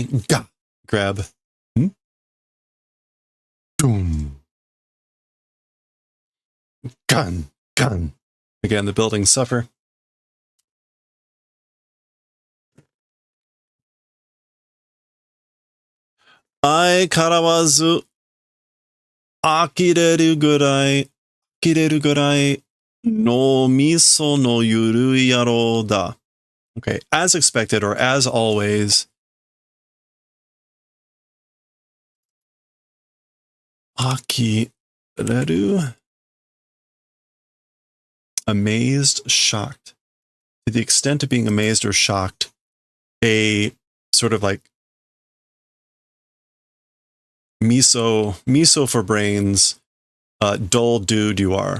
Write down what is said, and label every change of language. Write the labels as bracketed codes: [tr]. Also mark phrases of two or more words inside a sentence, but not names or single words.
[en] Gah! Grab. Boom. Gun. Again, the buildings suffer. [ja] 相変わらず 呆れる ぐらい の 味噌 の 緩い 野郎 だ. [en] Okay, as expected or as always. [ja] Akireru. [en] Amazed, shocked. To the extent of being amazed or shocked, a sort of like miso for brains, dull dude you are.